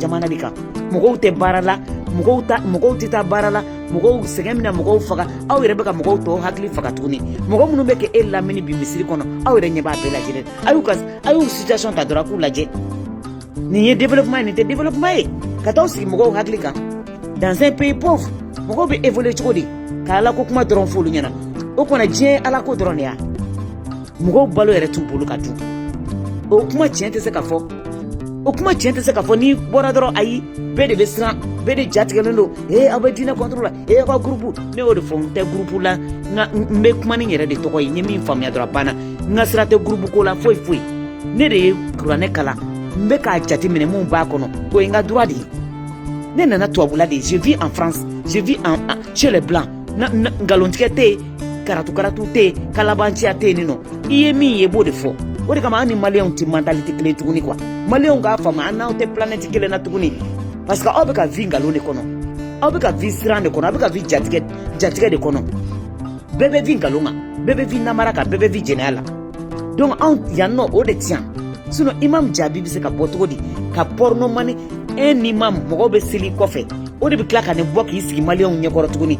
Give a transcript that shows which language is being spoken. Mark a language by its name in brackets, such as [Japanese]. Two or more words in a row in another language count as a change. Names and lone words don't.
[Bambara] jamana de kan mɔgɔw tɛ baara la mɔgɔw tɛ taa baara la mɔgɔw sɛgɛn bɛna mɔgɔw faga aw yɛrɛ bɛ ka mɔgɔw tɔw hakili faga tuguni mɔgɔ minnu bɛ kɛ e lamini bi misiri kɔnɔ aw yɛrɛ ɲɛ b'a bɛɛ lajɛlen a y'u situation ta dɔrɔn a k'u lajɛ nin ye développement ye nin tɛ développement ye ka t'aw sigi mɔgɔw hakili kan [French] dans un pays pauvre [Bambara] mɔgɔw bɛ évoluer cogo di ka ala ko kuma dɔrɔn f'olu ɲɛna o kumana diɲɛ ala ko dɔrɔn de ya mɔgɔw balo yɛrɛ t'u bolo ka dun o kuma tiɲɛ tɛ se ka fɔ n'i bɔra dɔrɔn ayi bɛɛ de bɛ siran bɛɛ de jatigɛlen don aw bɛ diinɛ contre la aw ka groupe ne y'o de fɔ n tɛ groupe la n bɛ kuma ni n yɛrɛ de tɔgɔ ye n ye min faamuya dɔrɔn a banna n ka sira tɛ groupe ko la foyi ne de ye kuranɛ kalan n bɛ k'a jate minɛ mun b'a kɔnɔ o ye n ka [French] droit de [Bambara] ye ne nana tubabula de [French] je vis en France je vis chez les blancs [Bambara] nkalontigɛ tɛ yen karatu tɛ yen kalabanciya tɛ yen nin nɔ i ye min ye i b'o de fɔ o de kama an ni maliyɛnw tɛ mentalité kelen tuguni quoi maliyɛnw k'a faamu an n'aw tɛ planète kelen na tuguni [French] parce que [Bambara] aw bɛ ka vie nkalon de kɔnɔ aw bɛ ka vie siran de kɔnɔ aw bɛ ka vie jatigɛ de kɔnɔ bɛɛ bɛ vie nkalon kan bɛɛ bɛ vie namara kan bɛɛ bɛ vie jɛnɛya la donc anw yan nɔ o de tiɲɛ sinon imam jaabi bɛ se ka bɔ cogo di ka porno mani [French] un imam [Bambara] mɔgɔw bɛ seli kɔfɛ o de bɛ tila ka nin bɔ k'i sigi maliyɛnw ɲɛkɔrɔ tuguni